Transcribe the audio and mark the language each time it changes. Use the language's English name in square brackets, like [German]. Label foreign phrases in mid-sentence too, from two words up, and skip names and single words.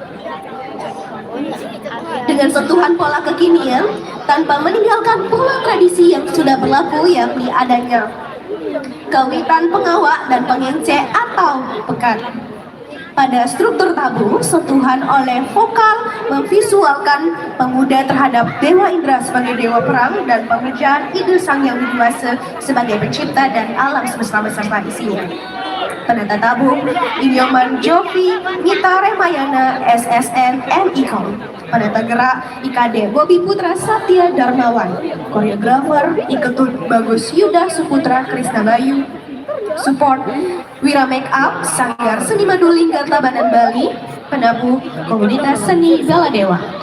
[Indonesian] Dengan sentuhan pola kekinian tanpa meninggalkan pola tradisi yang sudah berlaku, yakni adanya kawitan pengawak dan pengence atau pekan. Pada struktur tabu, sentuhan oleh vokal memvisualkan pemuda terhadap Dewa Indra sebagai Dewa Perang dan pemujaan ide Sang Yang Widi Wasa sebagai pencipta dan alam semesta beserta isinya. Penata tabu, Inyoman Jovi, Mita Remayana, SSN, MIKOM. Penata gerak, IKD Bobi Putra Satya Darmawan. Koreografer, Iketut Bagus Yuda Suputra Krisna Bayu. Support Wira Make Up, Sanggar Seni Maduling Tabanan Bali, penabuh komunitas seni Bala Dewa.